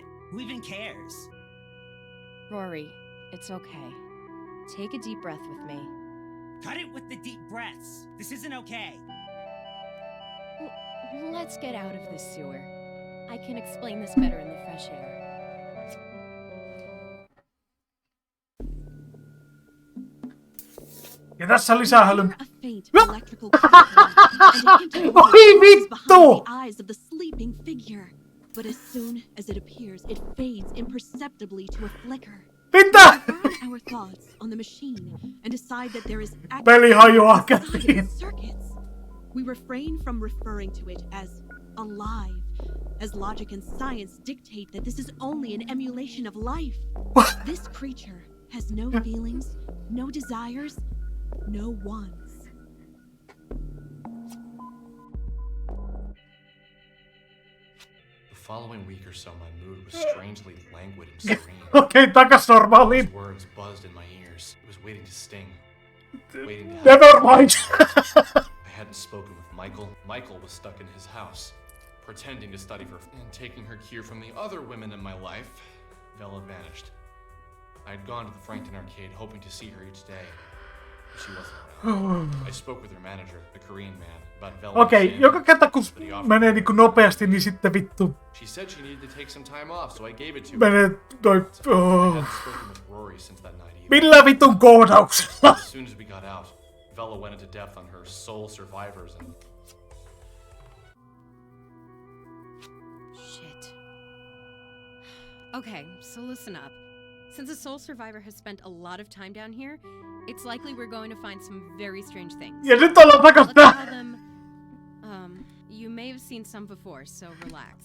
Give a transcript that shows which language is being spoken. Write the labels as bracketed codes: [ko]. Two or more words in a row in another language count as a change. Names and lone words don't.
[en] Who even cares? Rory, it's okay. Take a deep breath with me. Cut it with the deep breaths. This isn't okay. Let's get out of this sewer. I can explain this better in the fresh air. [fi] Ja tässä lisää hölyn. [en] A faint electrical and a [fi] Oi vittu! [en] the eyes of the sleeping figure. But as soon as it appears, it fades imperceptibly to a flicker. [fi] Mitä? [en] We run our thoughts on the machine and decide that there is [fi] Peli hajoaa [en] activity [fi] käsiin. [en] inside its circuits. We refrain from referring to it as alive, as logic and science dictate that this is only an emulation of life. This creature has no feelings, no desires, no wants. The following week or so, my mood was strangely languid and serene. [fi] Okei, takas normaaliin. [en] Those words buzzed in my ears. It was waiting to sting. Waiting to Never mind. I hadn't spoken with Michael. Michael was stuck in his house, pretending to study for and taking her cue from the other women in my life. Vella vanished. I had gone to the Frankton arcade hoping to see her each day, but she wasn't around. I spoke with her manager, the Korean man, about Vella. [fi] Okei, joka kerta kun menee niinku nopeasti, niin sitten vittu. [en] She said she needed to take some time off, so I gave it to her. [fi] Menee toi... [en] I hadn't spoken with Rory since that night either. [fi] Millä vitun koodauksella? [en] As soon as we got out, Vella went into depth on her soul survivors and... Shit. Okay, so listen up. Since a soul survivor has spent a lot of time down here, it's likely we're going to find some very strange things. [fi] Ja nyt ollaan takas [en] Let's call them... you may have seen some before, so relax.